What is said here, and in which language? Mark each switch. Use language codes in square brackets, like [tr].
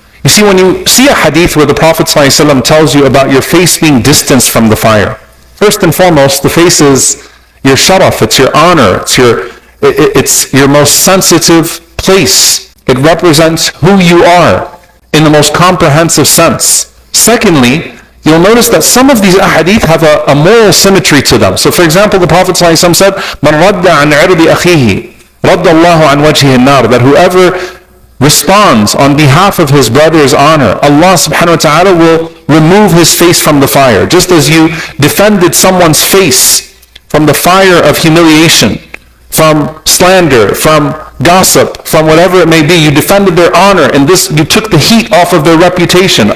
[en] You see, when you see a hadith where the Prophet ﷺ tells you about your face being distanced from the fire, first and foremost, the face is your sharaf, it's your honor, it's your most sensitive place. It represents who you are in the most comprehensive sense. Secondly, you'll notice that some of these ahadith have a moral symmetry to them. So for example, the Prophet ﷺ said, [ar] مَنْ رَدَّ عَنْ عِرْضِ أَخِيهِ رَدَّ اللَّهُ عَنْ وَجْهِهِ النَّارِ. [en] That whoever responds on behalf of his brother's honor, Allah subhanahu wa ta'ala will remove his face from the fire. Just as you defended someone's face from the fire of humiliation, from slander, from gossip, from whatever it may be, you defended their honor, and this, you took the heat off of their reputation.